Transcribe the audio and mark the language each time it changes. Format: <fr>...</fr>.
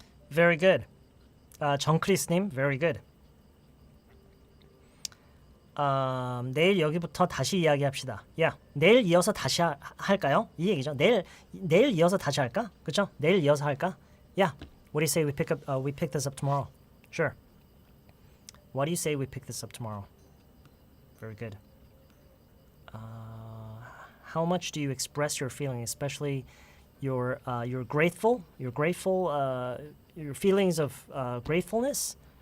<en>Very good. 정크리스님, very good.</en> <ko>내일 여기부터 다시 이야기합시다. 야, 내일 이어서 다시 할까요? 이 얘기죠. 내일 이어서 다시 할까? 그렇죠? 내일 이어서 할까? Yeah.</ko> <en>What do you say we pick this up tomorrow? Sure. What do you say we pick this up tomorrow? Very good. How much do you express your feeling, especially your grateful, your feelings of gratefulness?</en>